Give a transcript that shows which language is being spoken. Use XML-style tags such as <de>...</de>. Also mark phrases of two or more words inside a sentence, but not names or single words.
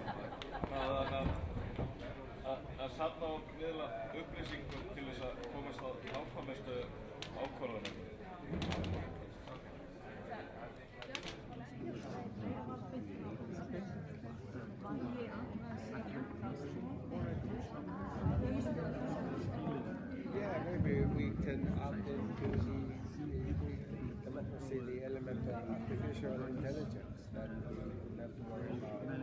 <is>Að safna og miðla upplýsingum til þess að komast að nákvæmustu ákvörðunum.</is> <en>Yeah, maybe we can add into the element of artificial intelligence that we have to worry about.</en>